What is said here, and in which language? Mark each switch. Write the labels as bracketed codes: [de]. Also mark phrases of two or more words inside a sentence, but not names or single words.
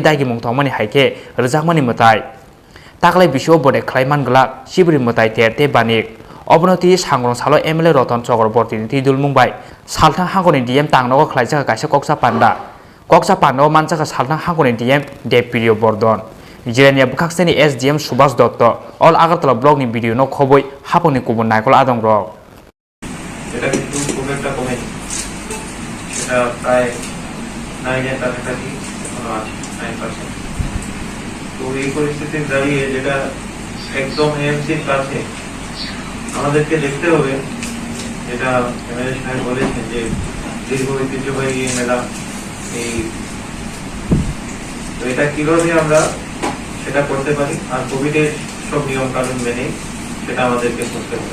[trp] दागिमुं दंमोनि हाइखे रोजाकमानि मुताय ताकलाय बिसोआव बडे ख्लायमानगला सिब्रि मुताय तेरते बानिक अबनति सांग्रं सालो एमएलए रतन चक्रवर्तीनि तिदुल मुंबाय सालथां हांखनि डीएम तांनगो ख्लायजाका कायसा कक्सा पान्डाव मानजाका सालथां हांखनि डीएम देवप्रिय बर्धन जिरानिया बुखाक्सेनि एसडीएम सुभाष दत्त अल आगरतला ब्लकनि भिडिअ न खबै हापनि गुबुन नायकल आदं रक [bn] এটা কিন্তু খুব একটা কমেনি, সেটা প্রায় 9 কাছাকাছি এখনো আছে, 9%। তো এই পরিস্থিতির দাঁড়িয়ে যেটা একদম এএমসির কাছে আমাদেরকে দেখতে হবে, যেটা এমএলএ সাহেব বলেছেন যে দীর্ঘ ঐতিহ্যবাহী এই মেলা, এই তো এটা কিভাবে আমরা সেটা করতে পারি, আর কোভিডের সব নিয়ম কানুন মেনে সেটা আমাদেরকে করতে হবে।